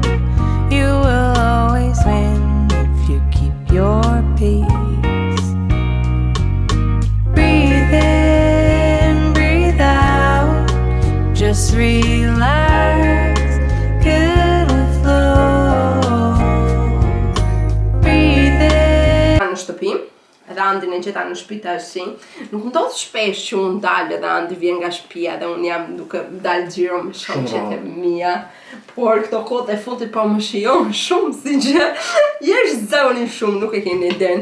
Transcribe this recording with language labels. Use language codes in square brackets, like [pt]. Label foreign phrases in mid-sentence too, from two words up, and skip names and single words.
[en] You will always win if you keep your peace. Breathe in, breathe out. Just relax. Good with flow. Breathe in. [sq] Në shtëpi, edhe Andin e gjeta në shtëpi tash. Nuk ndodh shpesh që unë dal edhe Andi vjen nga shtëpia dhe unë jam duke dal xhiro me shoqet e mia. Por këto kohët e fundit po më shijon shumë si që jesh zoni shumë, nuk e keni idenë.